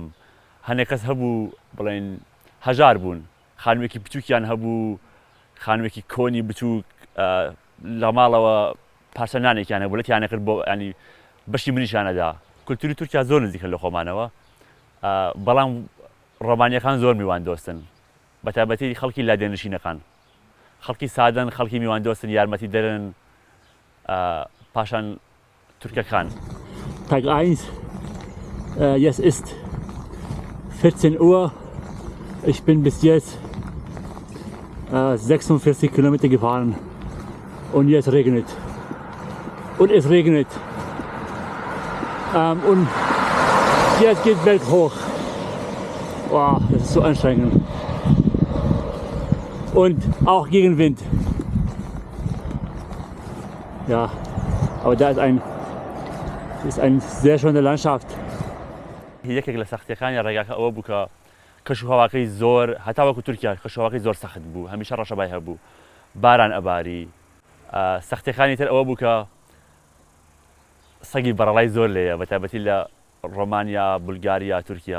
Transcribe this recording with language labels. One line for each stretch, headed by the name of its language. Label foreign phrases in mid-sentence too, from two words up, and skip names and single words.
Central Kurdish: هەنێک کەس هەبوو بڵێن هەژار بوون، خانوویەکی بچووکیان هەبوو، خانوویەکی کۆنی بچووک لە ماڵەوە پارچەنانێکیان هەبوو لەتیان ئەکرد بۆ ینی بەشی منیشانەدا. کولتوری تورکیا زۆر نزیکە لە خۆمانەوە، بەڵام ڕۆمانیەکان زۆر میوان دۆستن، بەتایبەتی خەڵکی لادێنشینەکان. خەڵکی سادەن، خەڵکی میوان دۆستن، یارمەتی دەرن پاشان تورکەکان.
German: Tag 1, jetzt ist 14 Uhr. Ich bin bis jetzt 46 Kilometer gefahren und jetzt regnet. Und es regnet. Und jetzt geht Welt hoch. Wow, das ist so anstrengend. Und auch Gegenwind. Ja, aber da ist eine sehr schöne Landschaft.
Central Kurdish: یەکێک لە سەختیەکانی ڕێگاکە ئەوە بوو کە کەشوهەواکەی زۆر هەتاوەکو تورکیا کەشوهەواکەی زۆر سەخت بوو، هەمیشە ڕەشەبای هەبوو، باران ئەباری. سەختیەکانی تر ئەوە بوو کە سەگی بەڕەڵای زۆر لێیە، بەتایبەتی لە ڕۆمانیا، بولگاریا، تورکیا.